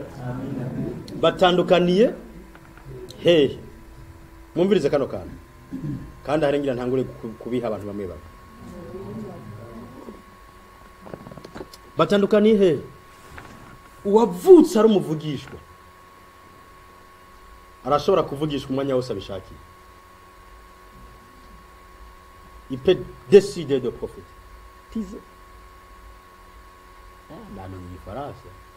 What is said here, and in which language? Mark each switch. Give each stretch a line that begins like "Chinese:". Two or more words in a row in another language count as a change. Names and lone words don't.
Rundi: Batandukaniye he mwumvirize kano kana kandi harengira ntangure kubiha abantu bamwe baba. Batandukaniye he uwavutse ari umuvugishwa arashobora kuvugishwa umwanya wose abishakiye.
French: Il peut décider de prophétiser. Nani yifarasa.